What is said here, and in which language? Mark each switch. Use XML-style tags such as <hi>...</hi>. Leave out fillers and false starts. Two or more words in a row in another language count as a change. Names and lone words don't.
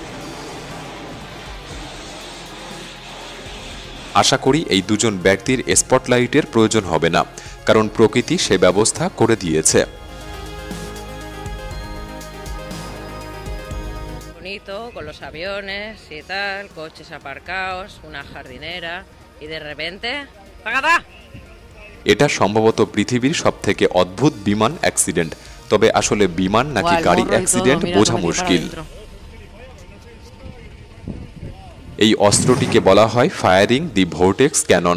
<bn>আশা করি এই দুজন ব্যক্তির স্পটলাইটের প্রয়োজন হবে না, কারণ প্রকৃতি সে ব্যবস্থা করে দিয়েছে।</bn> <es>Bonito, con los aviones y tal, coches aparcados, una jardinera y de repente ¡tagada!</es> <bn>এটা সম্ভবত পৃথিবীর সবথেকে অদ্ভুত বিমান অ্যাক্সিডেন্ট। তবে আসলে বিমান নাকি গাড়ি অ্যাক্সিডেন্ট বোঝা মুশকিল। এই অস্ত্রটিকে বলা হয়</bn> <en>firing the vortex cannon.</en>